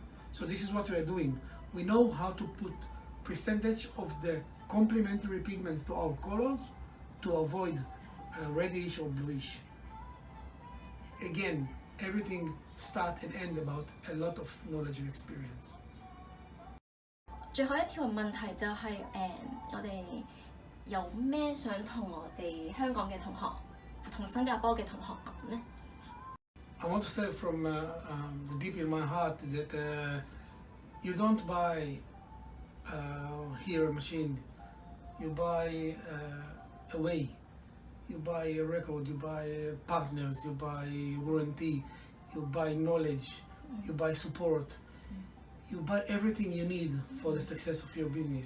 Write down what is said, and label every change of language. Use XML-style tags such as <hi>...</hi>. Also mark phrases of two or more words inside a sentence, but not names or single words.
<en>So this is what we are doing. We know how to put percentage of the complementary pigments to our colors to avoid reddish or bluish. Again, everything start and end about a lot of knowledge and experience.</en> <yue>最後一條問題就係我哋有咩想同我哋香港嘅同學同新加坡嘅同學講呢？</yue> <en>I want to say from deep in my heart that you don't buy here a machine, you buy a way, you buy a record, you buy partners, you buy warranty, you buy knowledge you buy support, you buy everything you need for the success of your business.</en>